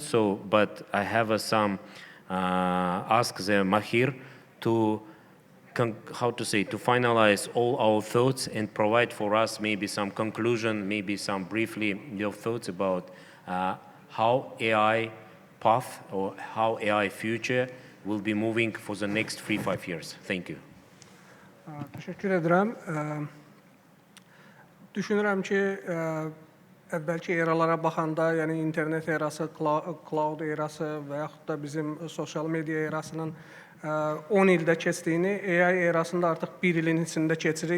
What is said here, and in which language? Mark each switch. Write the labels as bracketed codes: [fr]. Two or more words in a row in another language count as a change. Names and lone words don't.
[en] So, but I have some ask the Mahir to to finalize all our thoughts and provide for us maybe some conclusion, maybe some briefly your thoughts about how AI path or how AI future will be moving for the next 3-5 years. Thank you. [az] Təşəkkür edirəm. Düşünürəm ki, əvvəlki eralara baxanda, yəni internet erası, cloud erası və yaxud da bizim sosial media erasının 10 ildə keçdiyini, AI erasında artıq 1 ilin içində keçirik.